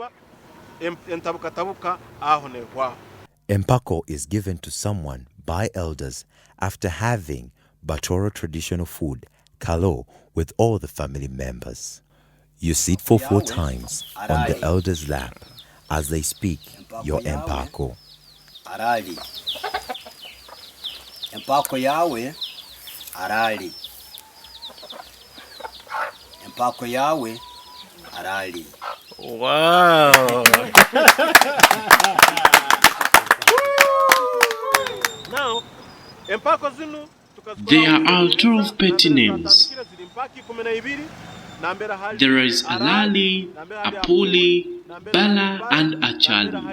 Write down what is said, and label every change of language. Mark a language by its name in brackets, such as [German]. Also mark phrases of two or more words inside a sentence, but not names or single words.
[English] Empako is given to someone by elders after having Batoro traditional food, kalo, with all the family members. You sit for 4 times on the elder's lap as they speak your empako. [Tooro] Arali. Empako yawe, arali. Empako yawe, arali. [English] Wow! Now, there are 12 petty names. There is Alali, Apuli, Bala, and Achali.